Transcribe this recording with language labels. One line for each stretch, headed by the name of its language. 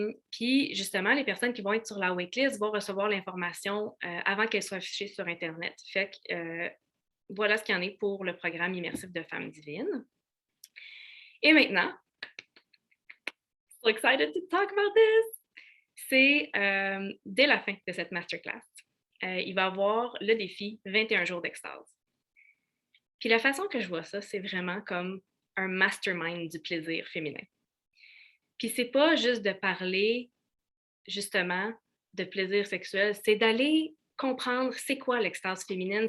French: Puis, justement, les personnes qui vont être sur la waitlist vont recevoir l'information avant qu'elle soit affichée sur Internet. Fait que voilà ce qu'il y en est pour le programme immersif de Femmes divines. Et maintenant,
English: so excited to talk about this!
French: C'est dès la fin de cette masterclass, il va y avoir le défi 21 jours d'extase. Puis la façon que je vois ça, c'est vraiment comme un mastermind du plaisir féminin. Puis c'est pas juste de parler, justement, de plaisir sexuel, c'est d'aller comprendre c'est quoi l'extase féminine.